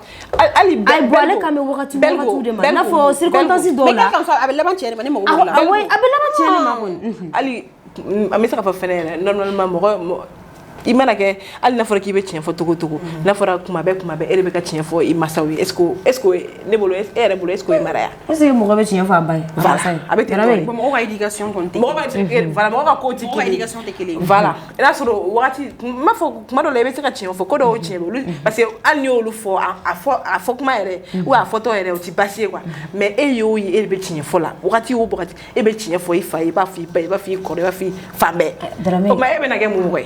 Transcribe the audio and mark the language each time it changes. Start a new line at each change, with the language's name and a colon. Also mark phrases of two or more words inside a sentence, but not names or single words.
Bambara: hali ayi bon ale kan bɛ wagati de ma i n'a fɔ circonstance dɔw la a bɛ laban tiɲɛ de ma ni mɔgɔ a bɛ laban tiɲɛ de ma kɔni hali an bɛ se ka fɔ fɛnɛ yɛrɛ normalement mɔgɔ i mana kɛ hali n'a fɔra k'i bɛ tiɲɛ fɔ togo togo n'a fɔra kuma bɛɛ e de bɛ ka tiɲɛ fɔ i masaw ye
French: est ce que
Bambara: ne bolo e yɛrɛ bolo
French: est ce que
Bambara: o ye mara ya
French: est ce que
Bambara: mɔgɔ bɛ tiɲɛ fɔ a ba ye a bɛ ten mɔgɔ ka éducation kɔni tɛ mɔgɔ ka ko tɛ kelen éducation tɛ kelen voilà i n'a sɔrɔ wagati n m'a fɔ kuma dɔ la i bɛ se ka tiɲɛ fɔ ko dɔw tiɲɛ olu
French: parce que
Bambara: hali n'i y'olu fɔ a fɔ kuma yɛrɛ ou a fɔtɔ yɛrɛ o tɛ baasi ye
French: quoi mais
Bambara: e y'o ye e de bɛ tiɲɛ fɔ la wagati o wagati e bɛ tiɲɛ fɔ i fa ye i b'a fɔ i ba i b'a fɔ i kɔrɔ i b'a fɔ i fa bɛɛ o tuma e bɛna kɛ mun mɔgɔ ye